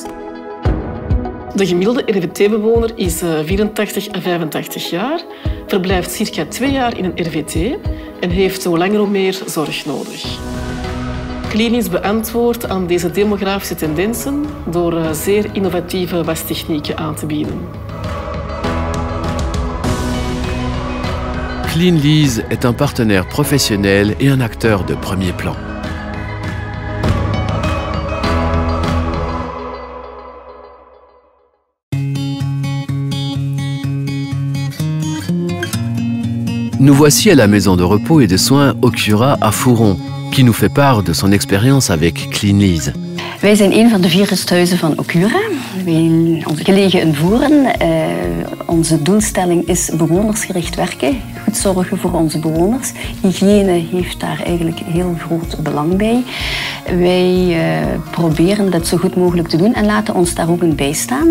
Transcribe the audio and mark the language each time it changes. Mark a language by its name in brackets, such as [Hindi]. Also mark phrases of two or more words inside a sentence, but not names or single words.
[Dutch] De gemiddelde RVT-bewoner is 84 à 85 jaar, verblijft circa 2 jaar in een RVT en heeft hoe langer hoe meer zorg nodig. Cleanlease beantwoordt aan deze demografische tendensen door zeer innovatieve wastechnieken aan te bieden. [French] Cleanlease est un partenaire professionnel et un acteur de premier plan. Nous voici à la maison de repos et de soins Ocura à Fouron, qui nous fait part de son expérience avec Cleanlease. [Dutch] Wij zijn een van de 4 rusthuizen van Ocura. Wij gelegen in Voeren. Onze doelstelling is bewonersgericht werken. Goed zorgen voor onze bewoners. Hygiëne heeft daar eigenlijk heel groot belang bij. Wij proberen dat zo goed mogelijk te doen en laten ons daar ook in bijstaan.